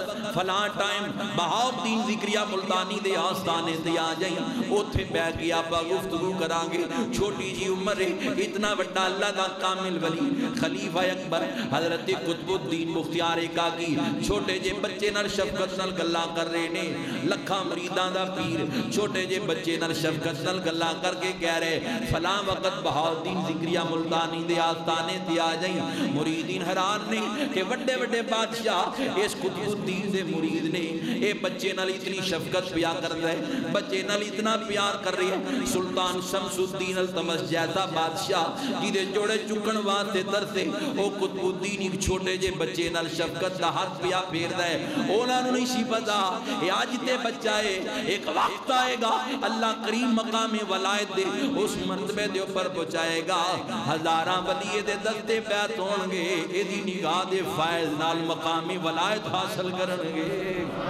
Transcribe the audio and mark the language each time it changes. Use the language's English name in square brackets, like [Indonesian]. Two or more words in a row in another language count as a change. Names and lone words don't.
[Punjabi] فلاں ٹائم بہاؤالدین ذکریہ ملتانی دے آستانے تے آ جائیں، اوتھے بیٹھ کے آپا گفتگو کران گے، چھوٹی جی عمر ہے، اتنا بڑا اللہ دا کامل ولی خلیفہ اکبر حضرت قطب الدین بختیار کاکی چھوٹے جے بچے نال شفقت نال گلاں کر رہے نے، لکھاں مریداں دا پیر چھوٹے جے بچے نال شفقت نال گلاں کر کے کہہ رہے فلاں وقت بہاؤالدین ذکریہ ملتانی دے آستانے تے آ جائیں۔ مرید حیران نے کہ وڈے وڈے بادشاہ اس قطب الدین دے مرید نے، اے بچے نال اتنی شفقت پیا کر رہے، بچے نال اتنا پیار کر رہے ہیں۔ سلطان شمس الدین التمش جیسا بادشاہ جیدے جوڑے چکن واسطے ترسے، او قطب الدین ایک چھوٹے جے بچے نال شفقت دا ہاتھ پیا پھیر دے، اونا نو نہیں سی پتا اے آج تے بچہ ہے، ایک وقت آئے گا اللہ کریم مقام ولایت دے اس مرتبے دے اوپر پہنچائے گا، ہزاراں ولی دے دستے بیعت ہون گے، اے دی نگاہ دے فائز نال مقامی ولایت حاصل کرن گے۔